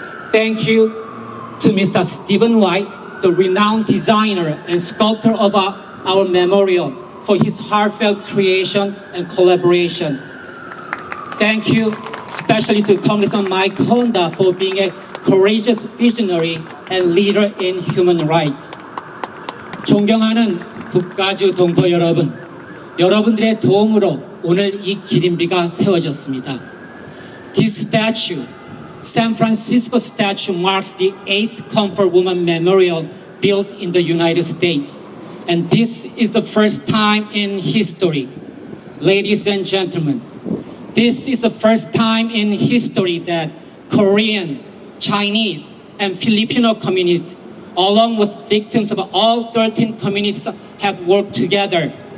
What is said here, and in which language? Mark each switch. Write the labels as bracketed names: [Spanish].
[English] Thank you to Mr. Stephen White, the renowned designer and sculptor of our memorial, for his heartfelt creation and collaboration. Thank you especially to Congressman Mike Honda for being a courageous visionary and leader in human rights. [Korean] 존경하는 국가주 동포 여러분, 여러분들의 도움으로 오늘 이 기린비가 세워졌습니다. [English] This statue, San Francisco statue, marks the 8th Comfort Woman Memorial built in the United States. And this is the first time in history, ladies and gentlemen, this is the first time in history that Korean, Chinese, and Filipino communities, along with victims of all 13 communities, have worked together.